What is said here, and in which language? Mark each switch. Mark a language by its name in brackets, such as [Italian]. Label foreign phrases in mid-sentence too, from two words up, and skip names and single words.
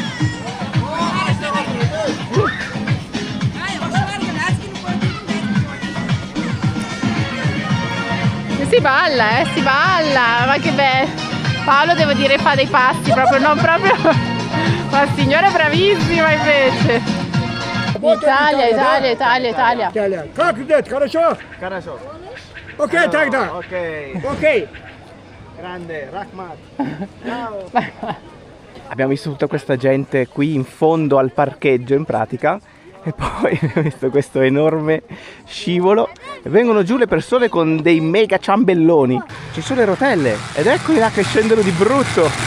[Italian] Si balla, ma che bello. Paolo devo dire fa dei passi proprio, non proprio. Ma signora è bravissima invece. Italia. [Russian] Как идет? Хорошо? Хорошо. Окей, тогда. Ok. Окей. [Italian] Grande, Rahmat. Ciao. Abbiamo visto tutta questa gente qui in fondo al parcheggio in pratica e poi abbiamo visto questo enorme scivolo e vengono giù le persone con dei mega ciambelloni. Ci sono le rotelle ed eccoli là che scendono di brutto.